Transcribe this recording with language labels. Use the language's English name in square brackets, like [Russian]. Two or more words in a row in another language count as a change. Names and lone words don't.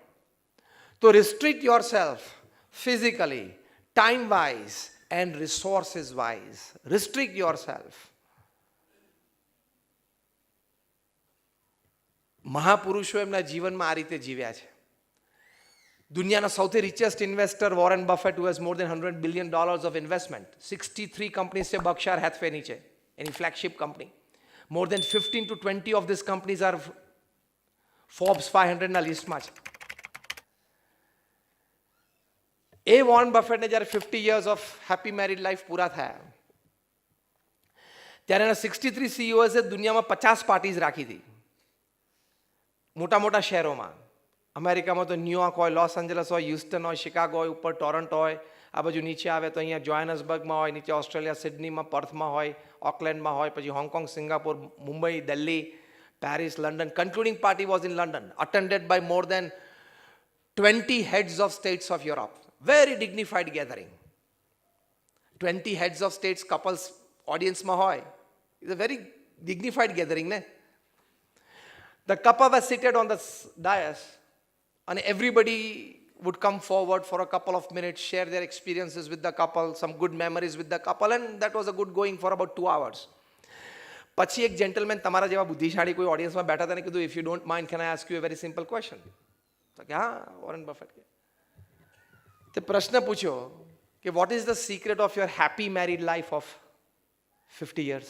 [English] તો restrict yourself physically, time wise and resources wise. restrict yourself. [Gujarati] મહાપુરુષો એમના જીવનમાં આ રીતે જીવ્યા છે. દુનિયાના સૌથી [English] richest investor [Gujarati] વોરેન બફેટ, [English] who has more than $100 billion of investment, [Gujarati] 63 કંપનીઝ છે બર્કશાયર હેથવેની છે, એની [English] flagship company. More than 15 to 20 of these companies are Forbes 500 [Gujarati] ના લિસ્ટમાં છે. એ વોરન બફેટને જ્યારે 50 [English] years of happy married life [Gujarati] પૂરા થયા ત્યારે એના 63 CEOએ દુનિયામાં 50 પાર્ટીઝ રાખી હતી, મોટા મોટા શહેરોમાં. અમેરિકામાં તો ન્યુયોર્ક હોય, લોસ એન્જલસ હોય, હ્યુસ્ટન હોય, શિકાગો હોય, ઉપર ટોરન્ટો હોય, આ બાજુ નીચે આવે તો અહીંયા જોહાનસબર્ગમાં હોય, નીચે ઓસ્ટ્રેલિયા સિડનીમાં, પર્થમાં હોય, ઓકલેન્ડમાં હોય, પછી હોંગકોંગ, સિંગાપોર, મુંબઈ, દિલ્હી, પેરિસ, લંડન. [English] concluding party was in London, attended by more than 20 heads of states of Europe. Very dignified gathering. 20 heads of states couples audienceમાં હોય. It's a very dignified gathering, ne? The couple was seated on the dais and everybody would come forward for a couple of minutes, share their experiences with the couple, some good memories with the couple, and that was a good going for about 2 hours. [Gujarati] પછી એક જેન્ટલમેન તમારા જેવા બુદ્ધિશાળી કોઈ ઓડિયન્સમાં બેઠા હતા ને કીધું, [English] if you don't mind can I ask you a very simple question? [Gujarati] તો કે હા, વોરન બફેટ કે તે પ્રશ્ન પૂછ્યો કે [English] what is the secret of your happy married life of 50 years?